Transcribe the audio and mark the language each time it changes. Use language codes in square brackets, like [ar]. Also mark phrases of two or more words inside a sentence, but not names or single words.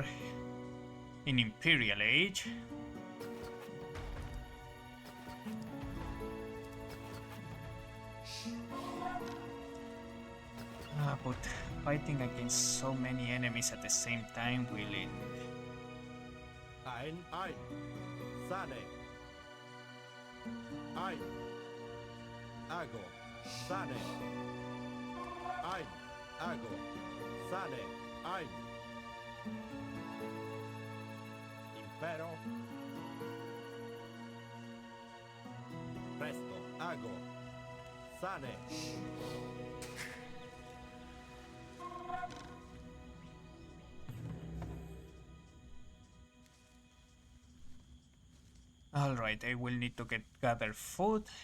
[en] In Imperial Age. But Fighting against so many enemies at the same time will end. Ein. Sane. Ein. Ago. Sane. Ein. Ago. Sane. Ein. Impero. Presto. Ago. Sane. Alright, I will need to gather food.